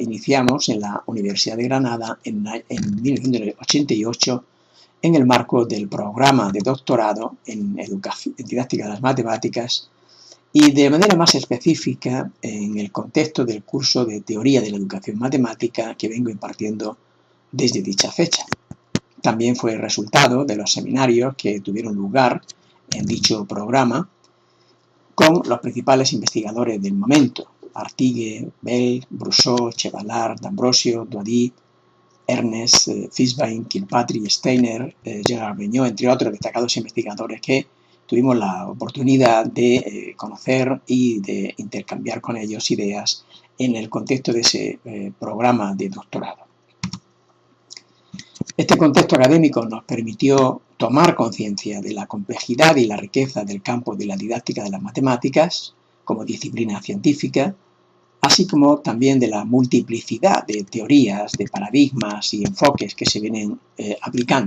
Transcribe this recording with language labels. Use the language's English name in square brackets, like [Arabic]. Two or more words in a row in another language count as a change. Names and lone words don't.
[Spanish] iniciamos en la Universidad de Granada en 1988 en el marco del programa de doctorado en didáctica de las matemáticas y de manera más específica en el contexto del curso de Teoría de la Educación Matemática que vengo impartiendo desde dicha fecha. También fue el resultado de los seminarios que tuvieron lugar en dicho programa con los principales investigadores del momento: Artigue, Bell, Brousseau, Chevallard, D'Ambrosio, Doady, Ernest, Fishbein, Kilpatrick, Steiner, Gerard Vignot, entre otros destacados investigadores que tuvimos la oportunidad de conocer y de intercambiar con ellos ideas en el contexto de ese programa de doctorado. Este contexto académico nos permitió tomar conciencia de la complejidad y la riqueza del campo de la didáctica de las matemáticas como disciplina científica, así como también de la multiplicidad de teorías, de paradigmas y enfoques que se vienen aplicando.